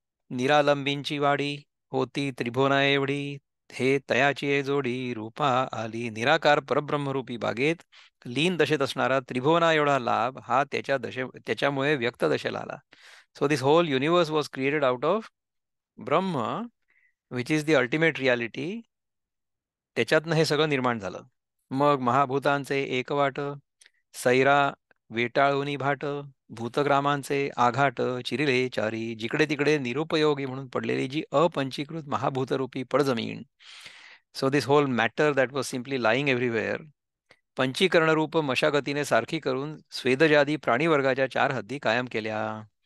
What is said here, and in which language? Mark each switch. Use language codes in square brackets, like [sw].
[mr] निरालंबींची वाडी होती त्रिभुवना एवढी हे तयाची ये जोडी रूपा आली. निराकार परब्रह्मरूपी बागेत लीन दशेत असणारा त्रिभुवना एवढा लाभ हा त्याच्यामुळे व्यक्त दशेला आला. [en] So this whole universe was created out of Brahma which is the ultimate reality. [mr] त्याच्यातनं हे सगळं निर्माण झालं. मग महाभूतांचे एकवाट सैरा वेटाळूनी भाट भूतग्रामांचे आघाट चिरिले चारी. जिकडे तिकडे निरुपयोगी म्हणून पडलेली जी अपंचीकृत महाभूतरूपी पडजमीन. [en] so this whole matter that was simply lying everywhere [mr] पंचीकरणरूप मशागतीने सारखी करून स्वेदजादी प्राणीवर्गाच्या 4 हद्दी कायम केल्या.